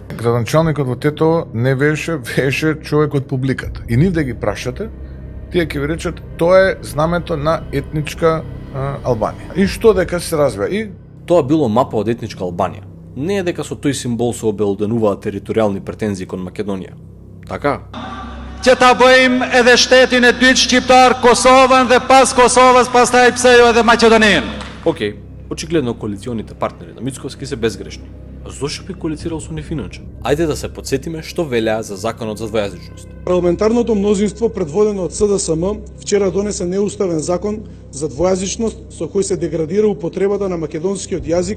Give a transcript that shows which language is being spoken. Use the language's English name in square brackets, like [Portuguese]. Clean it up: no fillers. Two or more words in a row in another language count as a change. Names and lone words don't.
[Macedonian] Градоначалникот во Тетово не веше човек од публиката. И нив да ги прашате, тие ќе ви речат тоа е знамето на етничка Албанија. И што дека се развива? И тоа било мапа од етничка Албанија. Не е дека со тој символ се обелоденуваат територијални претензии кон Македонија. Така? [Albanian] Që ta bëjmë edhe shtetin e dytë shqiptar Kosovën dhe pas Kosovës pastaj pse jo edhe Maqedoninë. [Macedonian] Океј, очигледно коалиционите партнери на Мицковски се безгрешни. А зошто би коалицирал со нив иначе? Ајде да се подсетиме што велеа за законот за двојазичност. Парламентарното мнозинство предводено од СДСМ вчера донесе неуставен закон за двојазичност со кој се деградира употребата на македонскиот јазик.